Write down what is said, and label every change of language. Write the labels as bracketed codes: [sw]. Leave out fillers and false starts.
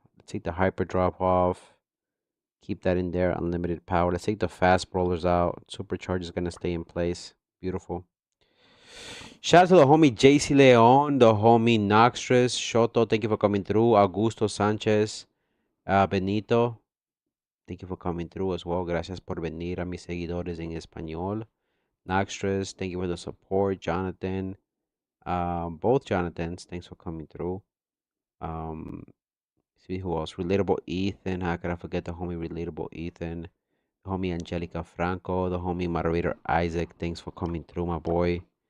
[en] Let's take the hyper drop off. Keep that in there. Unlimited power. Let's take the fast brawlers out. Supercharge is going to stay in place. Beautiful. Shout out to the homie JC Leon, the homie Noxtress, Shoto, thank you for coming through. Augusto Sanchez, Benito, thank you for coming through as well. [es] Gracias por venir a mis seguidores en español. [en] Noxtress, thank you for the support. Jonathan, both Jonathans, thanks for coming through. See who else? Relatable Ethan, how could I forget the homie Relatable Ethan? The homie Angelica Franco, the homie moderator Isaac, thanks for coming through, my boy.